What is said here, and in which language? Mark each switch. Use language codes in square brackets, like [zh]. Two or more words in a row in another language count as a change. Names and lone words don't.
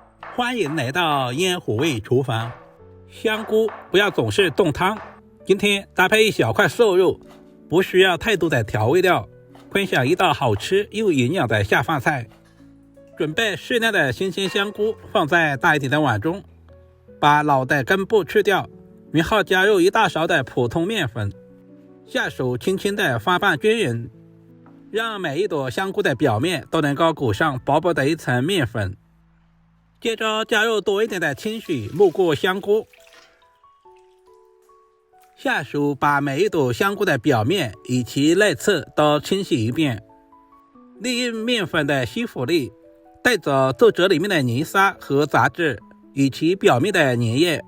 [zh] 歡迎來到煙火味廚房。香菇不要總是凍湯，今天搭配一小塊瘦肉，不需要太多的調味料，分享一道好吃又營養的下飯菜。準備適量的新鮮香菇，放在大一點的碗中，把老的根部去掉，然後加入1大勺的普通麵粉，下手輕輕的翻拌均勻，讓每一朵香菇的表面都能夠裹上薄薄的一層麵粉。接着加入多一點的清水没過香菇，下手把每一朵香菇的表面以及內側都清洗一遍，利用麵粉的吸附力帶走豆子裡面的泥沙和雜質以及表面的粘液。